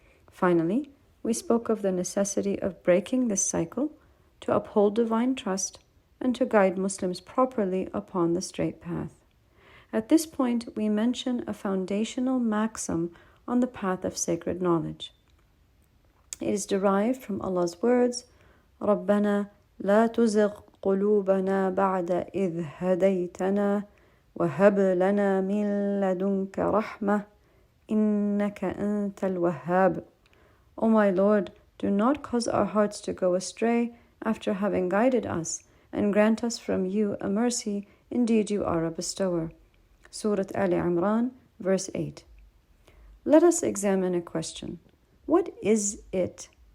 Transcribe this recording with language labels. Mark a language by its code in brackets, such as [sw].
[en] Finally, we spoke of the necessity of breaking this cycle to uphold divine trust and to guide Muslims properly upon the straight path. At this point, we mention a foundational maxim on the path of sacred knowledge. It is derived from Allah's words, [ar] رَبَّنَا لَا تُزِغْ قُلُوبَنَا بَعْدَ إِذْ هَدَيْتَنَا وَهَبْ لَنَا مِن لَدُنْكَ رَحْمَةً إِنَّكَ أَنْتَ الْوَهَّابُ. [en] O my Lord, do not cause our hearts to go astray after having guided us, and grant us from you a mercy. Indeed, you are a bestower. Surah Ali Imran, verse 8. Let us examine a question. What is it?